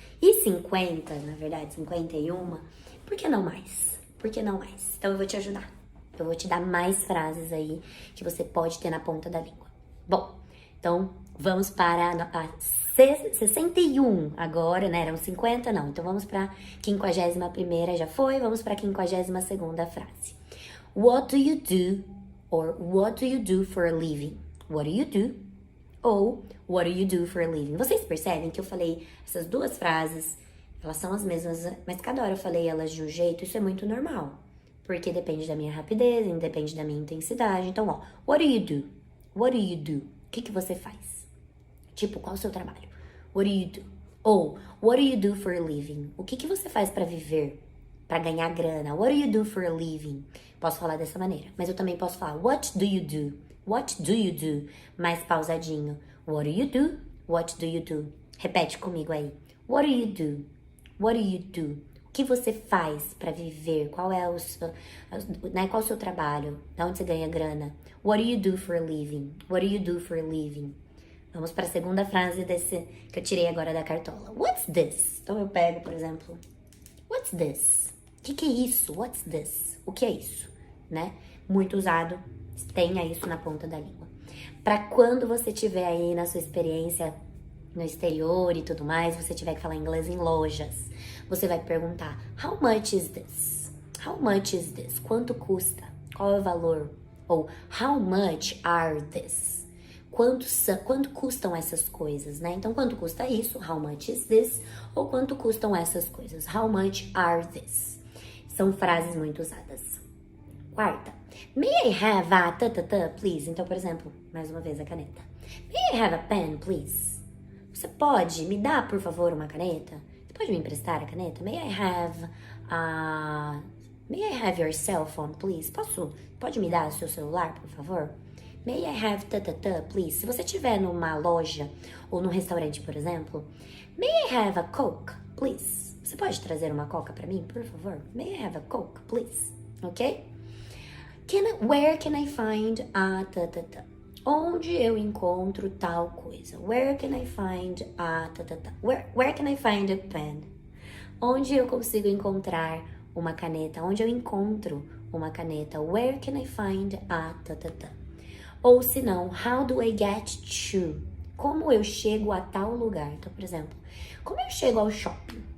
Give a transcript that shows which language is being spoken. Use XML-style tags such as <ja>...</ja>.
<pt>E 50, na verdade, 51, por que não mais? Por que não mais? Então eu vou te ajudar. Eu vou te dar mais frases aí que você pode ter na ponta da língua. Bom, então vamos para a 61 agora, né? Eram 50, não. Então vamos para a 51ª, já foi. Vamos para a 52ª frase.</pt> <en>What do you do? Or what do you do for a living? What do you do? Ou what do you do for a living?</en> <pt>Vocês percebem que eu falei essas duas frases, elas são as mesmas, mas cada hora eu falei elas de um jeito, isso é muito normal. Porque depende da minha rapidez, depende da minha intensidade. Então, ó,</pt> <en>what do you do? What do you do?</en> <pt>O que você faz? Tipo, qual é o seu trabalho?</pt> <en>What do you do?</en> <pt>Ou,</pt> <en>what do you do for a living?</en> <pt>O que você faz pra viver? Pra ganhar grana?</pt> <en>What do you do for a living?</en> <pt>Posso falar dessa maneira. Mas eu também posso falar,</pt> <en>what do you do? What do you do?</en> <pt>Mais pausadinho.</pt> <en>What do you do? What do you do?</en> <pt>Repete comigo aí.</pt> <en>What do you do? What do you do?</en> <pt>O que você faz pra viver? Qual é o seu, né, qual é o seu trabalho? De onde você ganha grana?</pt> <en>What do you do for a living? What do you do for a living?</en> <pt>Vamos para a segunda frase desse que eu tirei agora da cartola.</pt> <en>What's this?</en> <pt>Então eu pego, por exemplo,</pt> <en>what's this?</en> <pt>O que é isso?</pt> <en>What's this?</en> <pt>O que é isso? Né? Muito usado. Tenha isso na ponta da língua. Para quando você estiver aí na sua experiência no exterior e tudo mais, você tiver que falar inglês em lojas, você vai perguntar,</pt> <en>how much is this? How much is this?</en> <pt>Quanto custa? Qual é o valor?</pt> <en>Ou, how much are this?</en> <pt>Quanto custam essas coisas, né? Então, quanto custa isso?</pt> <en>How much is this?</en> <pt>Ou quanto custam essas coisas?</pt> <en>How much are this?</en> <pt>São frases muito usadas. Quarta.</pt> <en>May I have a please?</en> <pt>Então, por exemplo, mais uma vez a caneta.</pt> <en>May I have a pen, please?</en> <pt>Você pode me dar, por favor, uma caneta? Você pode me emprestar a caneta?</pt> <en>May I have your cell phone, please?</en> <pt>Pode me dar o seu celular, por favor?</pt> <en>May I have please?</en> <pt>Se você estiver numa loja ou num restaurante, por exemplo,</pt> <en>may I have a Coke, please?</en> <pt>Você pode trazer uma Coca para mim, por favor?</pt> <en>May I have a Coke, please?</en> <pt>Ok?</pt> <en>Where can I find a</en> <pt>Onde eu encontro tal coisa?</pt> <en>Where can I find a Where can I find a pen?</en> <pt>Onde eu consigo encontrar uma caneta? Onde eu encontro uma caneta?</pt> <en>Where can I find a</en> <pt>Ou se não,</pt> <en>how do I get to?</en> <pt>Como eu chego a tal lugar? Então, por exemplo, como eu chego ao shopping?</pt>